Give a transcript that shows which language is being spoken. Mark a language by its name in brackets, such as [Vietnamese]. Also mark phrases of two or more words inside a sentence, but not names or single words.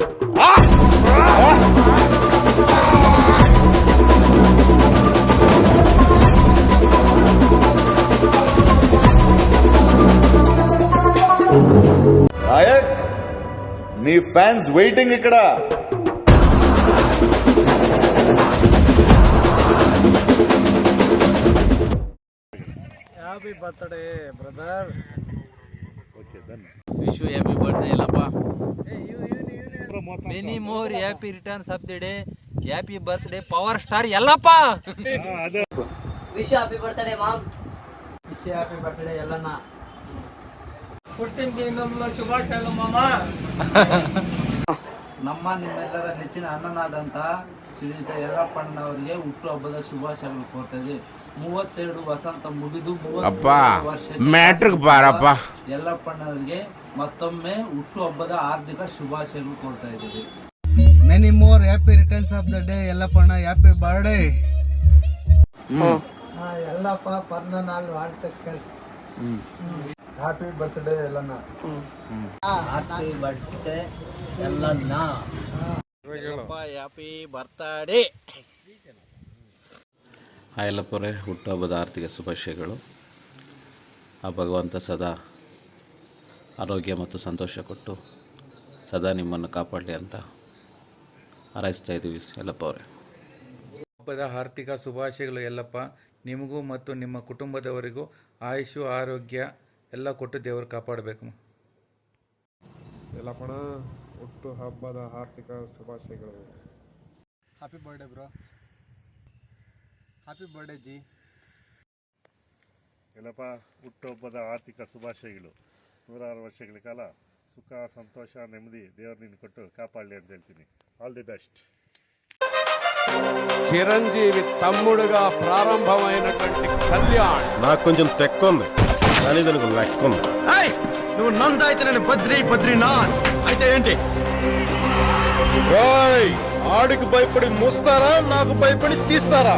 [Telugu] నాయక్, నీ [English] fans waiting [Telugu] ఇక్కడ. [English] happy birthday brother. Wish you happy birthday, Lappa. Many more happy returns of the day. Happy birthday, power star Yellappa. Wish you happy birthday, mom. Wish you happy birthday, Yellana. [Telugu] పుట్టిన దినంలో శుభాశయాలు మామ. [Kannada] ನಮ್ಮ ನಿಮ್ಮೆಲ್ಲರ ನೆಚ್ಚಿನ ಅನ್ನನಾದಂಥ ಶ್ರೀಯುತ ಯಲ್ಲಪ್ಪಣ್ಣವರಿಗೆ ಹುಟ್ಟುಹಬ್ಬದ ಶುಭಾಶಯಗಳು ಕೋರ್ತದೆ. 32 ವಸಂತ ಮುಗಿದು 33 ವರ್ಷ ಯಲ್ಲಪ್ಪಣ್ಣವರಿಗೆ ಮತ್ತೊಮ್ಮೆ ಹುಟ್ಟುಹಬ್ಬದ ಹಾರ್ದಿಕ ಶುಭಾಶಯಗಳು ಕೋರ್ತಾ ಇದ್ದೀವಿ. [English] many more happy returns of the day ಯಲ್ಲಪ್ಪಣ್ಣ. happy birthday. [Tamil] ಯಲ್ಲಪ್ಪ பிறந்த நாள் வாழ்த்துக்கள். [English] happy birthday ఎల్లన్న. happy birthday ఎల్లన్న. happy birthday. [Kannada] ಹಾಯಲ್ಲಪ್ಪರೇ, ಹುಟ್ಟುಹಬ್ಬದ ಆರ್ಥಿಕ ಶುಭಾಶಯಗಳು. ಆ ಭಗವಂತ ಸದಾ ಆರೋಗ್ಯ ಮತ್ತು ಸಂತೋಷ ಕೊಟ್ಟು ಸದಾ ನಿಮ್ಮನ್ನು ಕಾಪಾಡಲಿ ಅಂತ ಹಾರೈಸ್ತಾ ಇದ್ದೀವಿ ಯಲ್ಲಪ್ಪ ಅವರೇ. ಹಬ್ಬದ ಆರ್ಥಿಕ ಶುಭಾಶಯಗಳು ಯಲ್ಲಪ್ಪ. ನಿಮಗೂ ಮತ್ತು ನಿಮ್ಮ ಕುಟುಂಬದವರಿಗೂ ಆಯುಷು ಆರೋಗ್ಯ ಎಲ್ಲ ಕೊಟ್ಟು ದೇವರು ಕಾಪಾಡಬೇಕು. ಯಲ್ಲಪ್ಪಣ್ಣ, ಹುಟ್ಟು ಹಬ್ಬದ ಆರ್ಥಿಕ ಶುಭಾಶಯಗಳು. [English] happy birthday bro. happy birthday ji. [Kannada] ಎಲ್ಲಪ್ಪ, ಹುಟ್ಟುಹಬ್ಬದ ಆರ್ಥಿಕ ಶುಭಾಶಯಗಳು. 106 ವರ್ಷಗಳ ಕಾಲ ಸುಖ, ಸಂತೋಷ, ನೆಮ್ಮದಿ ದೇವರು ನಿನ್ನ ಕೊಟ್ಟು ಕಾಪಾಡಲಿ ಅಂತ ಹೇಳ್ತೀನಿ. [English] all the best. [Telugu] చిరంజీవి తమ్ముడుగా ప్రారంభమైనటువంటి కళ్యాణ్ నాకు కొంచెం తెక్కుంది, కానీ దానికి లెక్క ఉంది. నువ్వు నంద అయితే నేను బద్రీనాథ్ అయితే ఏంటి? ఆడికి భయపడి మూస్తారా, నాకు భయపడి తీస్తారా?